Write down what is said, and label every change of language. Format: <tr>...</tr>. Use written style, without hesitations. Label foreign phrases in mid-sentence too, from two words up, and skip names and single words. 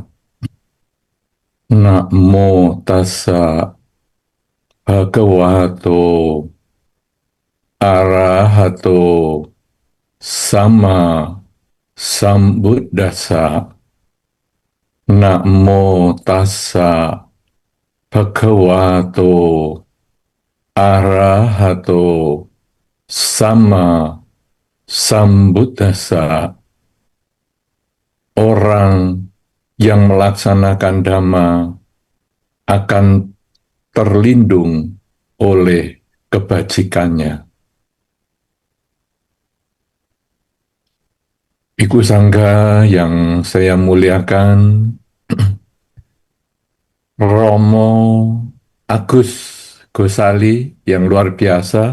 <pi>Namo tassa bhagavato arahato sama sambuddhassa. Namo tassa bhagavato arahato sama sambuddhassa.</pi> <id>Orang yang melaksanakan dhamma akan terlindung oleh kebajikannya. Bhikkhu Sangha yang saya muliakan, Romo Agus Gosali yang luar biasa,</id>